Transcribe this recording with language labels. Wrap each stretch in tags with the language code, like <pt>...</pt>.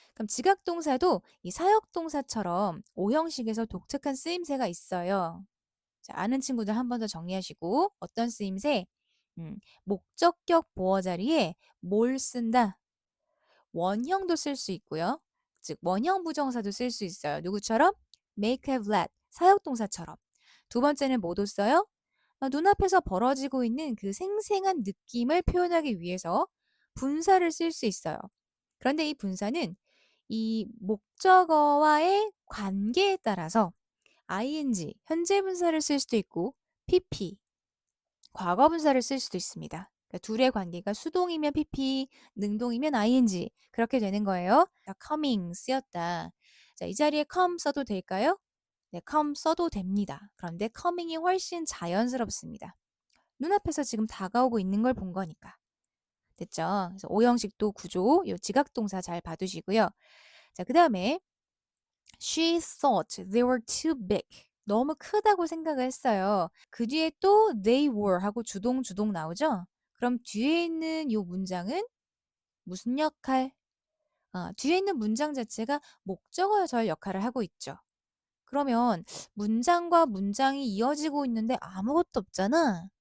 <ko>그럼 지각동사도 이 사역동사처럼 오형식에서 독특한 쓰임새가 있어요. 자, 아는 친구들 한 번 더 정리하시고 어떤 쓰임새? 목적격 보어 자리에 뭘 쓴다? 원형도 쓸 수 있고요. 즉 원형 부정사도 쓸 수 있어요. 누구처럼? make, have, let 사역동사처럼. 두 번째는 뭐도 써요? 눈앞에서 벌어지고 있는 그 생생한 느낌을 표현하기 위해서 분사를 쓸 수 있어요. 그런데 이 분사는 이 목적어와의 관계에 따라서 ing, 현재 분사를 쓸 수도 있고 pp, 과거 분사를 쓸 수도 있습니다. 그러니까 둘의 관계가 수동이면 pp, 능동이면 ing 그렇게 되는 거예요. 자, coming 쓰였다. 자, 이 자리에 come 써도 될까요? 네, come 써도 됩니다. 그런데 coming이 훨씬 자연스럽습니다. 눈앞에서 지금 다가오고 있는 걸 본 거니까. 됐죠? 그래서 오형식도 구조, 요 지각동사 잘 봐두시고요. 자, 그 다음에</ko> <en>She thought they were too big.</en> <ko>너무 크다고 생각을 했어요. 그 뒤에 또 they were 하고 주동 나오죠? 그럼 뒤에 있는 요 문장은 무슨 역할? 뒤에 있는 문장 자체가 목적어절 역할을 하고 있죠. 그러면 문장과 문장이 이어지고 있는데 아무것도 없잖아.</ko>